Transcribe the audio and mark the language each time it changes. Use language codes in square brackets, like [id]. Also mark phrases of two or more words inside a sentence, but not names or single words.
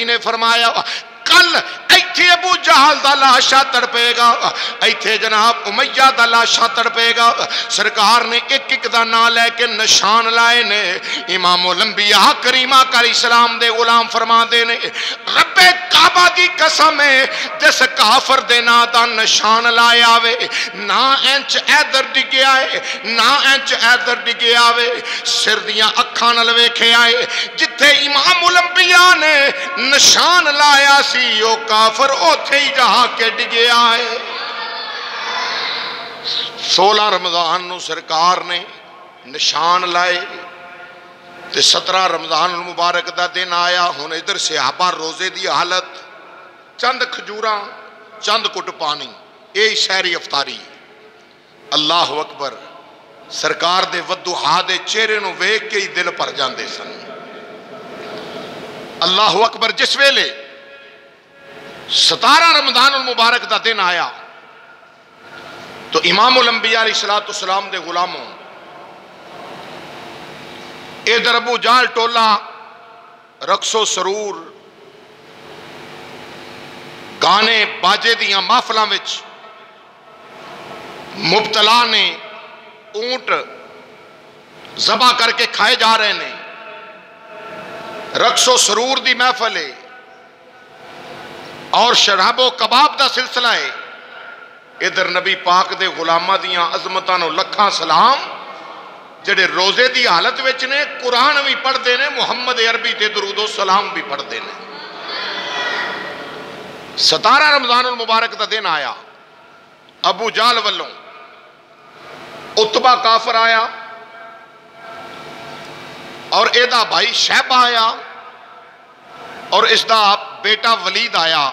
[pa] نے فرمایا کل ایتھے ابو جہل دا لاشا تڑپے گا ایتھے جناب امیہ دا لاشا تڑپے گا سرکار نے ایک ایک دا نا لے کے نشان لائے نے امام الانبیاء کریمہ علیہ السلام دے غلام فرما دے نے رب کعبہ دی قسم ہے جس کافر دے نا دا نشان لائے آوے نا انچ ایدر ڈگے آئے نا انچ ایدر ڈگے آوے سردیاں اکھاں نال ویکھے آئے جتھے امام الانبیاء نے نشان لایا سی او کافر اوتھے ہی جہاں کے ڈگے آئے 16 رمضان نو سرکار نے نشان لائے تے 17 رمضان المبارک دا دن آیا. ہن ادھر صحابہ روزے دی حالت، چند کھجوراں چند کٹ پانی، اے سحری افطاری. [ar] اللہ اکبر. [pa] سرکار دے ودھوہا دے چہرے نو ویکھ کے ہی دل بھر جاندے سن. [ar] اللہ اکبر. [pa] جس ویلے 17 رمضان المبارک دا دن آیا تو امام الانبیاء علیہ السلام دے غلاموں ادھر ابو جہل ٹولا رقص و سرور گانے باجے دیاں محفلاں وچ مبتلا نے اونٹ ذبح کر کے کھائے جا رہے نے. رقص و سرور دی محفل ہے اور شراب و کباب دا سلسلہ ہے. ادھر نبی پاک دے غلامہ دیاں عظمتاں نو لکھاں سلام جڑے روزے دی حالت وچ نے، قرآن بھی پڑھ دے نے، محمد عربی تے درود و سلام بھی پڑھ دے نے. 17 رمضان المبارک دا دن آیا. ابو جہل والوں اتبا کافر آیا اور ایدہ بھائی شیبہ آیا اور اس دا بیٹا ولید آیا.